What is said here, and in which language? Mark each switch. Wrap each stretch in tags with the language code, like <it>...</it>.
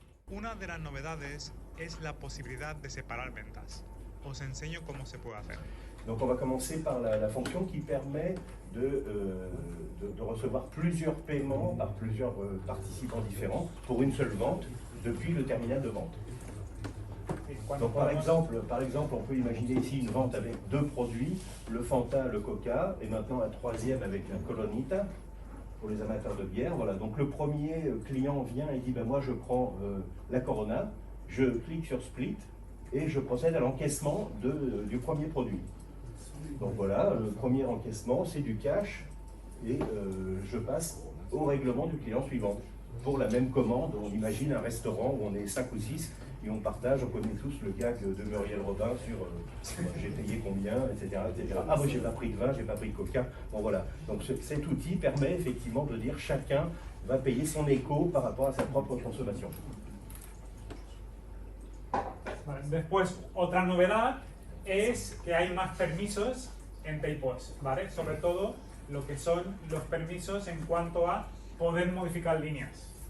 <es>Una de las novedades es la posibilidad de separar ventas. Os enseño cómo se puede hacer.</es> <fr>Donc on va commencer par la fonction qui permet de recevoir plusieurs paiements par plusieurs participants différents pour une seule vente depuis le terminal de vente. Donc par exemple, on peut imaginer ici une vente avec deux produits, le Fanta, le Coca, et maintenant un troisième avec la Colonita, pour les amateurs de bière. Voilà. Donc le premier client vient et dit ben moi je prends la Corona, je clique sur Split et je procède à l'encaissement du premier produit. Donc voilà, le premier encaissement c'est du cash et je passe au règlement du client suivant. Pour la même commande, on imagine un restaurant où on est 5 ou 6 et on partage, on connaît tous le gag de Muriel Robin sur j'ai payé combien, etc., etc. Ah moi j'ai pas pris de vin, j'ai pas pris de coca. Bon voilà, donc cet outil permet effectivement de dire chacun va payer son écho par rapport à sa propre consommation.</fr> <es>Vale, después, otra novedad es que hay más permisos en TechPOS, ¿vale? Sobre todo lo que son los permisos en cuanto a poder modificar líneas.</es>